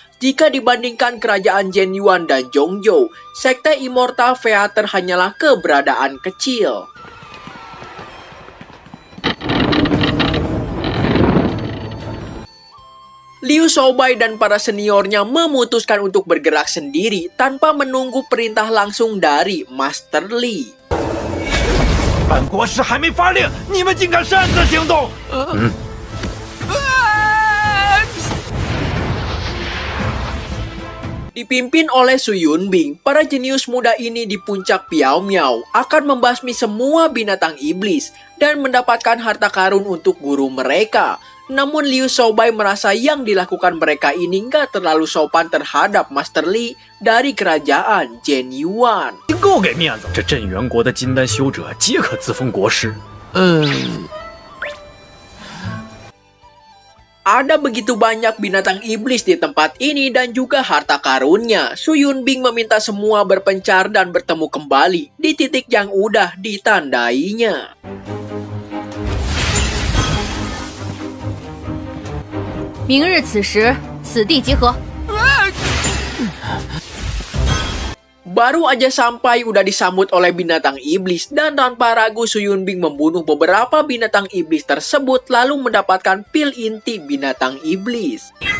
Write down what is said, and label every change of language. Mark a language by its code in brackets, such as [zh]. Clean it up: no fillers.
[id] Jika dibandingkan kerajaan Zhen Yuan dan Zhongzhou, sekte immortal Feather hanyalah keberadaan kecil. Liu Shaobai dan para seniornya memutuskan untuk bergerak sendiri tanpa menunggu perintah langsung dari Master Li. [zh] 本国师还没发令，你们竟敢擅自行动！ [id] Dipimpin oleh Su Yunbing, para jenius muda ini di puncak Piao Miao akan membasmi semua binatang iblis dan mendapatkan harta karun untuk guru mereka. Namun Liu Shaobai merasa yang dilakukan mereka ini nggak terlalu sopan terhadap Master Li dari kerajaan Zhen Yuan. [zh] 够给面子！这镇元国的金丹修者皆可自封国师。 [id] Ada begitu banyak binatang iblis di tempat ini dan juga harta karunnya. Su Yunbing meminta semua berpencar dan bertemu kembali di titik yang udah ditandainya. [zh] Mingri此时此地集合。 [id] Baru aja sampai udah disambut oleh binatang iblis dan tanpa ragu Su Yunbing membunuh beberapa binatang iblis tersebut lalu mendapatkan pil inti binatang iblis.